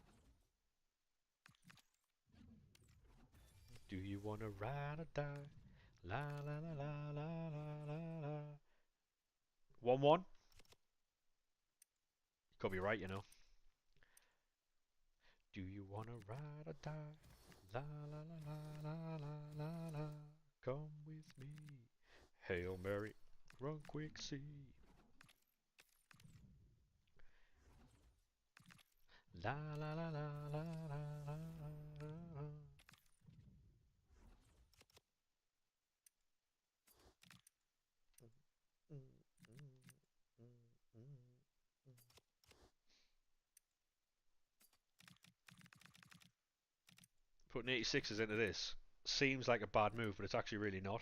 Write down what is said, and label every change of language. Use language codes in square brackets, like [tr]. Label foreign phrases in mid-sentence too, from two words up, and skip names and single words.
[en] Do you wanna ride or die? La la la la la la la la. 1-1? Could be right, you know. Do you wanna ride or die? La la la la la la la la. Come with me. Hail Mary. Run quick, see. La la la la la la la la. Putting 86s into this seems like a bad move, but it's actually really not.